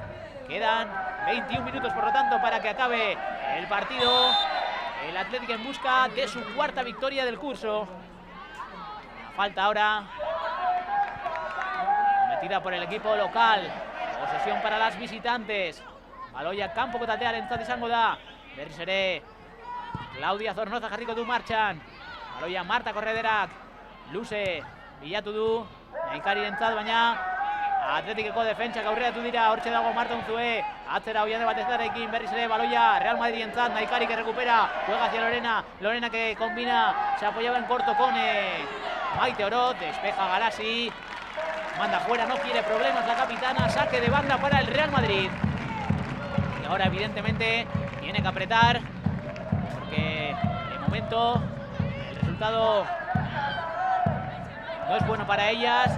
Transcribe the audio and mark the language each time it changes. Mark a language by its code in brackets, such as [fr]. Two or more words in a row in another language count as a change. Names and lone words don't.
[es] Quedan 21 minutos, por lo tanto, para que acabe el partido. El Athletic en busca de su cuarta victoria del curso. Falta ahora metida por el equipo local. Posesión para las visitantes. [eu] Baloia kanpoko taldearentzat izango da. Berriz ere Claudia Zornoza jarriko du martxan. Baloia Marta Correderak luze bilatu du Naikarirentzat, baina Athleticeko defentsak aurreratu dira. Hortxe dago Marta Unzue, atzera Oiane Batezarekin. Berriz ere baloia Real Madridentzat. [es] Naikari que recupera, juega hacia Lorena. Lorena que combina, se apoyaba en corto con Maite Orot. Despeja Garasi, manda fuera, no quiere problemas la capitana. Saque de banda para el Real Madrid. Y ahora evidentemente tiene que apretar, porque de momento el resultado no es bueno para ellas.